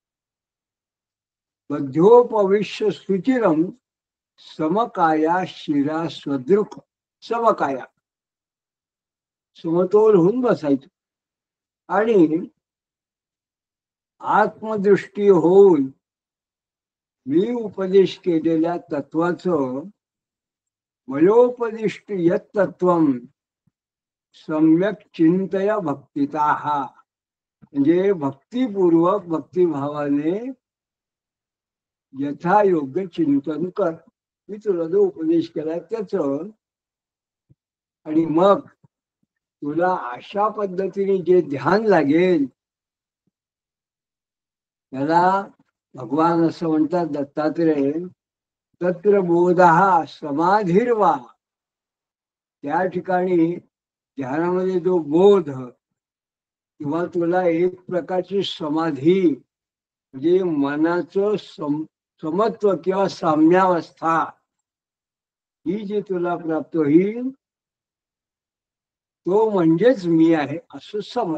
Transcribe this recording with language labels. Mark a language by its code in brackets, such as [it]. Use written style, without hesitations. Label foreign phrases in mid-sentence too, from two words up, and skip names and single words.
[sa] बद्धोपविश्य सुचिरम समकाया शिरा स्वदृक्. [mr] समकाया समतोल होऊन बसायचं आणि आत्मदृष्टी होऊन मी उपदेश केलेल्या तत्वाचं [sa] मयोपदिष्ट यत तत्वम सम्यक चिंतया भक्तितः, [mr] म्हणजे भक्तिपूर्वक भक्तिभावाने यथायोग्य चिंतन कर. मी तुला जो उपदेश केलाय त्याच, आणि मग तुला अशा पद्धतीने जे ध्यान लागेल त्याला भगवान असं म्हणतात दत्तात्रय, [sa] तत्र बोधः समाधिर्वा. [mr] त्या ठिकाणी ध्यानामध्ये जो बोध किंवा तुला एक प्रकारची समाधी म्हणजे मनाचं समत्व किंवा साम्यावस्था ही जी तुला प्राप्त होईल तो म्हणजेच मी आहे असं समज.